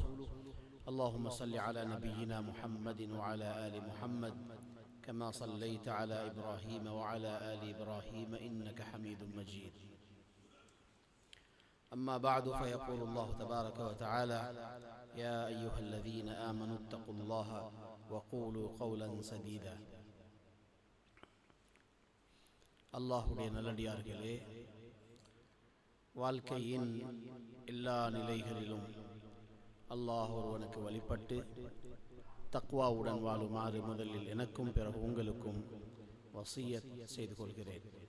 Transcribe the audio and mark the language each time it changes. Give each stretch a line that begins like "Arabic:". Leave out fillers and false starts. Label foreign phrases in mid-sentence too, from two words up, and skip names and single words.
Arabic: اللهم صل على نبينا محمد وعلى آل محمد كما صليت على إبراهيم وعلى آل إبراهيم إنك حميد مجيد. أما بعد، فيقول الله تبارك وتعالى: يا أيها الذين آمنوا اتقوا الله وقولوا قولا سديدا.
Tamil: அல்லாஹுடைய நல்லடியார்களே, வாழ்க்கையின் எல்லா நிலைகளிலும் அல்லாஹ் ஒருவனுக்கு வழிபட்டு தக்வாவுடன் வாழுமாறு முதலில் எனக்கும் பிறகு உங்களுக்கும் வசியத் செய்து கொள்கிறேன்.